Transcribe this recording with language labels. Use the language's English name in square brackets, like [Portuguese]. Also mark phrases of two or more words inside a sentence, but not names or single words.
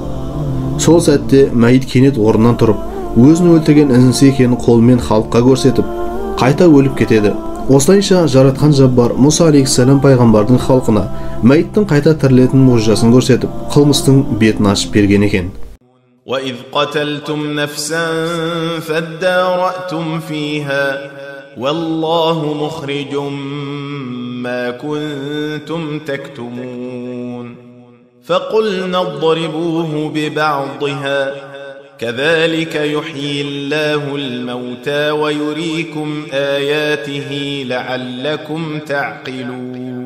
[Kazakh] Сол сәтте мәйіт кенет орнынан тұрып, өзін өлтірген інісі екенін қолымен халыққа көрсетіп, қайта өліп кетеді. Осылайша жаратқан Жаббар Мұса алейхиссалам пайғамбардың халқына мәйіттің қайта тірілетін мұжизасын көрсетіп, қылмыстың бетін ашып берген екен. [Arabic] وَإِذْ قَتَلْتُمْ نَفْسًا فَادَّارَأْتُمْ فِيهَا وَاللَّهُ مُخْرِجٌ مَا كُنْتُمْ تَكْتُمُونَ فَقُلْنَا اضْرِبُوهُ بِبَعْضِهَا كذلك يحيي الله الموتى ويريكم آياته لعلكم تعقلون